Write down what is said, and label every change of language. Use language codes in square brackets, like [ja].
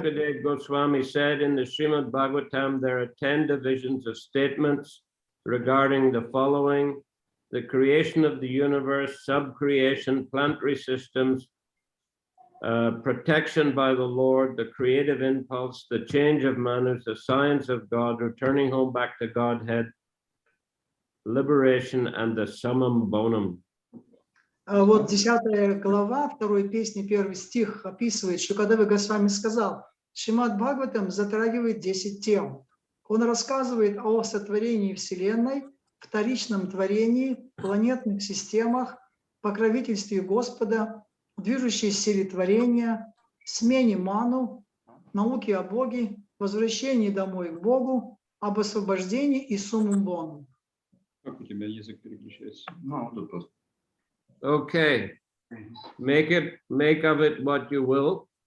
[en] Sukadev Goswami said in the Srimad Bhagavatam, there are 10 divisions of statements regarding the following: the creation of the universe, sub-creation, planetary systems, protection by the Lord, the creative impulse, the change of manners, the science of God, returning home back to Godhead, liberation, and the summum bonum. [ru] Вот 10 глава, второй песни, первый стих описывает, что когда Госвами сказал, Шримад Бхагаватам затрагивает 10 тем. Он рассказывает о сотворении Вселенной, вторичном творении, планетных системах, покровительстве Господа, движущей силе творения, смене ману, науке о Боге, возвращении домой к Богу, об освобождении и суммум бонум. Как у тебя язык переключается? Ну, вот тут просто. [en] Okay, make of it what you will.